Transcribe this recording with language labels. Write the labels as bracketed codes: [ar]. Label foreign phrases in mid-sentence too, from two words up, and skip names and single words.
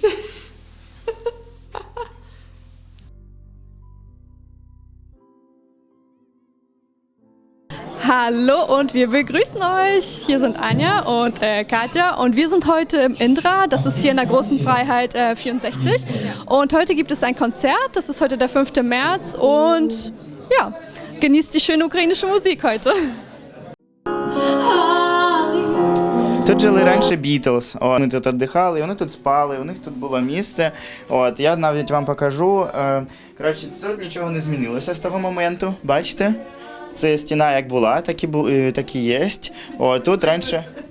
[de] Hallo und wir begrüßen euch. Hier sind Anja und Katja und wir sind heute im Indra, das ist hier in der Großen Freiheit 64 und heute gibt es ein Konzert, das ist heute der 5. März und ja, genießt die schöne ukrainische Musik heute. [uk] Тут жили раніше Бітлз, вони тут віддихали, вони тут спали, у них тут було місце. Я навіть вам покажу. Коротше, тут нічого не змінилося з того моменту, бачите? Це стіна як була, так і є. Тут раніше...